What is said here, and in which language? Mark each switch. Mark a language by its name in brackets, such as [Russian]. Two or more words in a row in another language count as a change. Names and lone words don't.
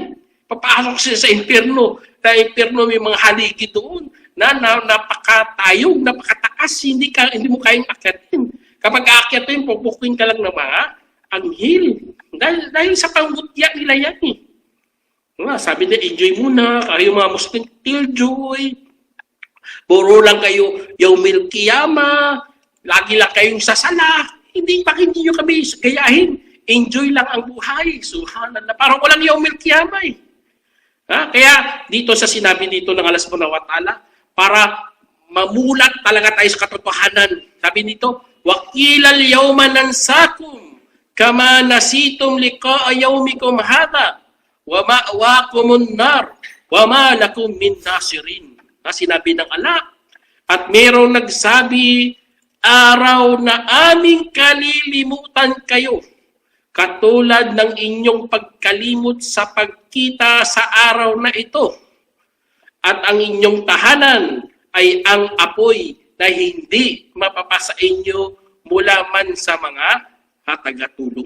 [Filipino] Papasok sila sa impyerno. Sa impyerno may mga haligi doon na napakatayog, napakataas, hindi mo kayang akyatin. Kapag aakyatin, pupukin ka lang ng mga anghel. Dahil sa pangungutya nila yan eh. Sabi nila, enjoy muna. Kayo mga Muslim, killjoy. Puro lang kayo [Arabic] يوم القيامة, [Filipino] lagi lang kayong sasala. Hindi nyo kami gayahin. Enjoy lang ang buhay. Subhanallah. Parang walang [Arabic] يوم القيامة [Filipino] eh. Kaya dito sa sinabi dito ng Allah [Arabic] سبحانه وتعالى, [Filipino] para mamulat talaga tayo sa katotohanan. Sabi nito, [Arabic] وَقِيلَ الْيَوْمَ نَنْسَاكُمْ كَمَا نَسِيتُمْ لِقَاءَ يَوْمِكُمْ هَذَا وَمَأْوَاكُمُ النَّارُ وَمَا لَكُمْ مِنْ نَاصِرِينَ. [Filipino] Sinabi ng Allah. At mayroong nagsabi, araw na aming kalilimutan kayo, katulad ng inyong pagkalimot sa pagkita sa araw na ito. At ang inyong tahanan ay ang apoy na hindi mapapasa inyo mula man sa mga tagatulong.